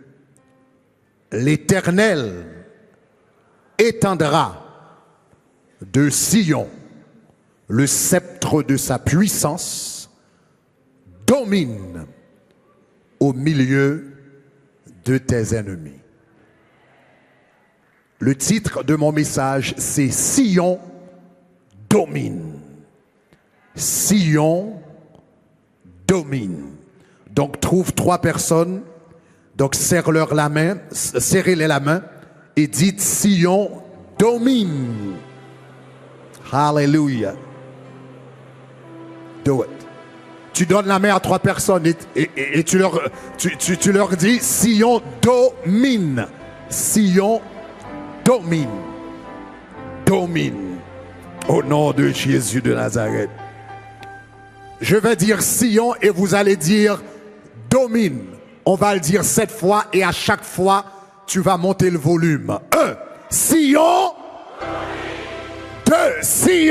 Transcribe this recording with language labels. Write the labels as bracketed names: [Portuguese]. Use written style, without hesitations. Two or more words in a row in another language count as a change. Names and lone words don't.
[French] L'Éternel étendra de Sion le sceptre de sa puissance, domine au milieu de tes ennemis. Le titre de mon message, c'est Sion domine. Sion domine. Donc trouve 3 personnes, donc serrez-les la main et dites Sion domine. [English] Hallelujah. Do it. [French] Tu donnes la main à 3 personnes et tu leur dis Sion domine. Sion domine. Domine. Au nom de Jésus de Nazareth. Je vais dire Sion et vous allez dire domine. On va le dire 7 fois et à chaque fois, tu vas monter le volume. 1. Sion. 2. Sion.